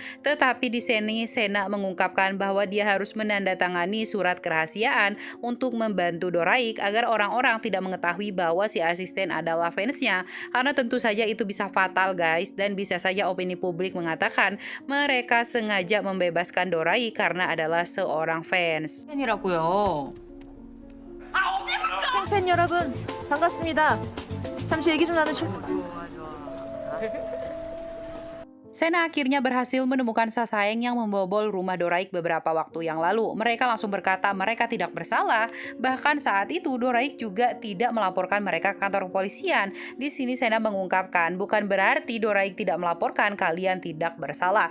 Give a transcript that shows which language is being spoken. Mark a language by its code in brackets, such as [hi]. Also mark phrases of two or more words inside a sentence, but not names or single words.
[id] Tetapi di sini Sena mengungkapkan bahwa dia harus menandatangani surat kerahasiaan untuk membantu Doraik agar orang-orang tidak mengetahui bahwa si asisten adalah fansnya karena tentu saja itu bisa fatal guys dan bisa saja opini publik mengatakan mereka sengaja membebaskan Doraik karena adalah seorang fans. [ko] 팬이라고요. 팬 여러분 반갑습니다. 잠시 얘기 좀 나누실 [id] Sena akhirnya berhasil menemukan Sasaeng yang membobol rumah Doraik beberapa waktu yang lalu. Mereka langsung berkata mereka tidak bersalah. Bahkan saat itu Doraik juga tidak melaporkan mereka ke kantor kepolisian. Di sini Sena mengungkapkan, bukan berarti Doraik tidak melaporkan kalian tidak bersalah.